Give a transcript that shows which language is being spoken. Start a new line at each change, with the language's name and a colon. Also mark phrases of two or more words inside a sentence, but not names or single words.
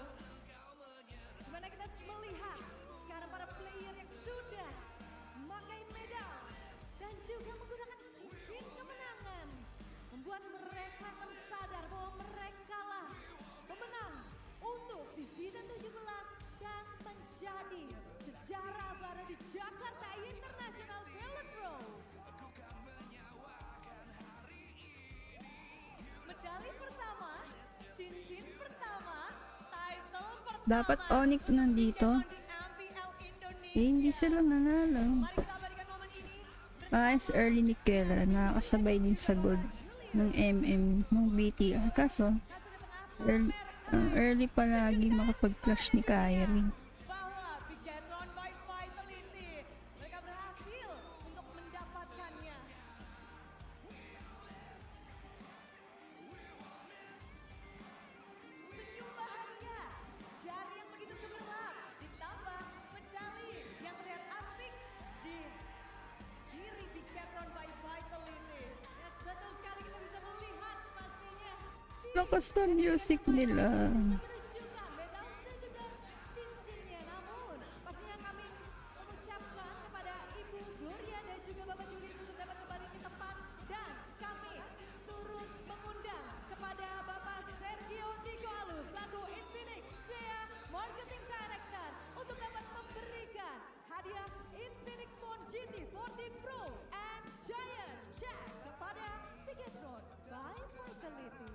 Indonesian: Dimana kita melihat sekarang para player yang sudah memakai medal dan juga menggunakan cincin kemenangan, membuat mereka tersadar bahwa mereka lah pemenang untuk di season 17 dan menjadi sejarah baru di Jakarta International Velodrome. Medali pertama, cincin pertama, title pertama.
Filipino: Dapat ONIC nandito. Hindi sila nanalo. Paes early ni Kera, nakakasabay din sa gold ng ng BTR. Kaso, early palagi makapag-flash ni Kyrie.
Indonesian: Bahwa Bigetron by Vitality, mereka berhasil untuk mendapatkannya. Senyum bahagia, jari yang begitu gemerlap, ditambah medali yang terlihat asik di diri Bigetron by Vitality.
English: Yes,
Indonesian: betul sekali kita bisa melihat pastinya
Filipino: Lakas na music nila.
Indonesian: menunjukkan medal dan juga cincinnya. Namun pastinya kami mengucapkan kepada Ibu Gloria dan juga Bapak Julius untuk dapat kembali ke tempat, dan kami turut mengundang kepada Bapak Sergio Tico Alus selaku Infinix Sea Marketing Director untuk dapat memberikan hadiah Infinix Phone GT40 Pro and Giant Check kepada Bigetron by Vitality.